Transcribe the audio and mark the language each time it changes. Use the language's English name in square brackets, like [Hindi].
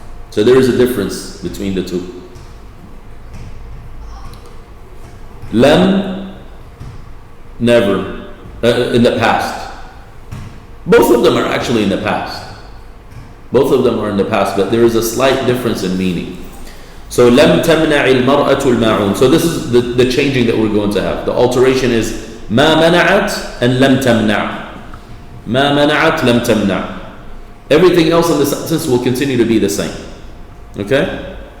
[English] So there is a difference between the two. Lam, never, in the past. Both of them are actually in the past. Both of them are in the past, but there is a slight difference in meaning. [Arabic] So لم تمنع المرأة الماعون. [English] So this is the changing that we're going to have. The alteration is [Arabic] ما منعت [English] and [Arabic] لم تمنع. ما منعت لم تمنع. [English] Everything else in the sentence will continue to be the same. Okay?